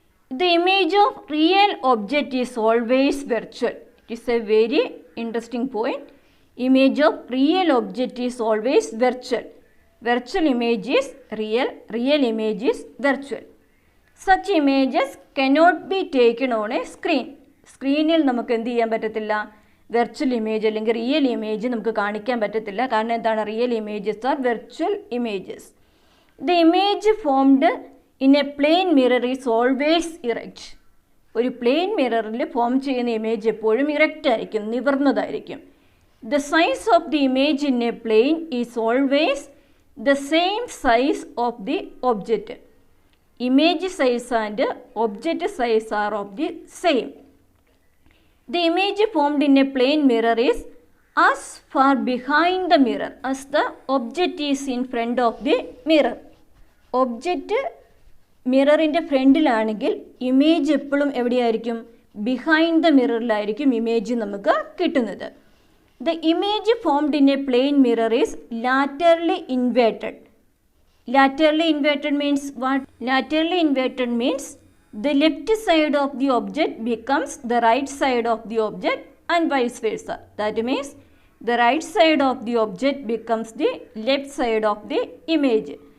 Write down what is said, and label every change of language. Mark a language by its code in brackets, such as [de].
[en] The image of real object is always virtual. It is a very interesting point. Image of real object is always virtual. Virtual image is real. Real image is virtual. Such images cannot be taken on a screen. [ml] സ്ക്രീനിൽ നമുക്ക് എന്ത് ചെയ്യാൻ പറ്റത്തില്ല? Virtual image അല്ലെങ്കിൽ real image നമുക്ക് കാണിക്കാൻ പറ്റത്തില്ല. കാരണം എന്താണ്? [en] Real images are virtual images. [ml] The image [en] Formed in a plane mirror is always erect. [ml] ഒരു പ്ലെയിൻ മിററിൽ ഫോം ചെയ്യുന്ന ഇമേജ് എപ്പോഴും ഇറക്റ്റ് ആയിരിക്കും, നിവർന്നതായിരിക്കും. [en] The size of the image in a plane is always the same size of the object. Image size and object size are of the same. The image formed in a plane mirror is as far behind the mirror as the object is in front of the mirror. [ml] Object മിററിൻ്റെ ഫ്രണ്ടിലാണെങ്കിൽ image എപ്പോഴും എവിടെയായിരിക്കും? Behind the മിററിലായിരിക്കും image നമുക്ക് കിട്ടുന്നത്. [en] The image formed in a plane mirror is laterally inverted. Laterally inverted means what? Laterally inverted means the left side of the object becomes the right side of the object and vice versa. That means the right side of the object becomes the left side of the image.